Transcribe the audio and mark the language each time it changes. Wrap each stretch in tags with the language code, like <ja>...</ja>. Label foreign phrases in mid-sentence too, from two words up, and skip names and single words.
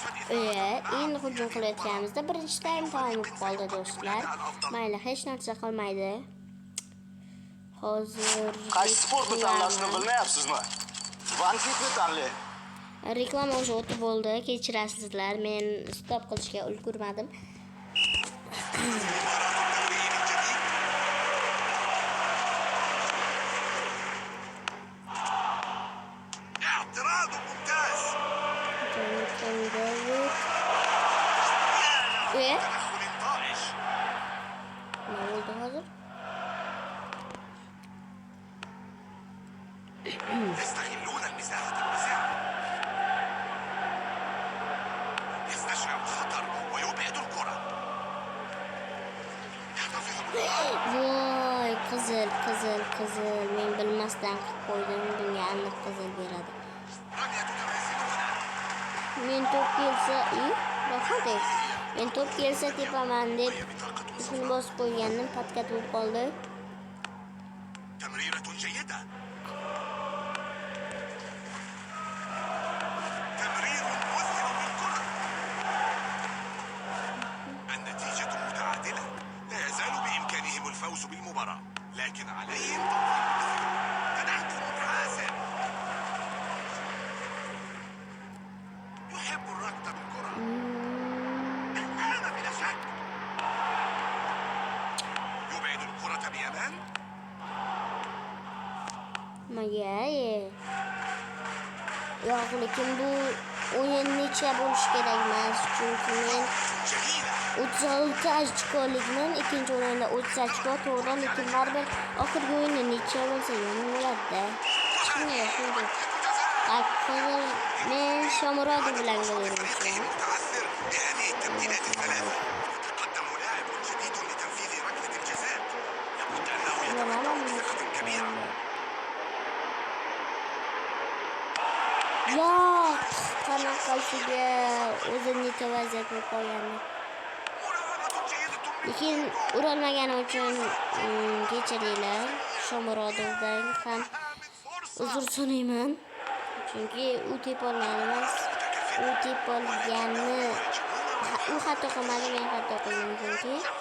<uz>endi hujum qilayotganimizda birinchi taym tamom bo'lib qoldi do'stlar. Mayli, hech narsa qolmaydi. Hozir Qaysi sportni tanlashni bilmayapsizmi? Vankitni tanlang. reklama o'sha o'tib bo'ldi. Kechirasizlar. Men stop qilishga ulgurmadim.</uz> <ar>اعتراض ممتاز. تدخل طائش.</ar> <tr>Ne oldu hazır?</tr> <ar>يستغلون المساحة الواسعة. يستشعر الخطر ويبعد الكرة. يحتفظ بالكرة.</ar> <uz>Voy, qizil. Men bilmasdan qilib qo'ydim. Bunga aniq qizil beradi.</uz> <ar>رمية تماثل هنا.</ar> <uz>Men top kelsa, ro'xati. Men top kelsa tepaman deb shuni bosib qo'ygandim, patkat bo'lib qoldi.</uz> <ar>تمريرة جيدة. تمرير مؤثر للكرة. النتيجة متعادلة. لا يزال بإمكانهم الفوز بالمباراة، لكن عليهم تنظيم الدفاع. تدخل حاسم. يحب الركض بالكرة. الآن بلا شك. يبعد الكرة بأمان.</ar> <uz>Magaye. Yo'q, lekin bu o'yin necha bo'lishi kerak emas, chunki men</uz> <ar>جميلة.</ar> <uz>36 ochkolikman, ikkinchi o'yinda 30 ochko to'g'ri, lekin baribir oxirgi o'yinda necha bo'lsa ham bo'ladi-da. Shunday shunday. Hozir men Shomurodov bilan o'ynayapman.</uz> <ar>متعثر بهذه التبديلات الثلاثة. يتقدم لاعب جديد لتنفيذ ركلة الجزاء. لابد أنه يتمتع بثقة كبيرة.</ar> <uz>Yo'q, qanaqasiga o'zini necha vaziyat bo'lib qolgandi.</uz> <ar>مراوغة جيدة</ar> <uz>Lekin urolmagani uchun kechiringlar. Shomurodovdan ham uzr so'rayman. Chunki u tepolgan emas. U tepolganni u xato qilmadi, men xato qildim chunki.</uz>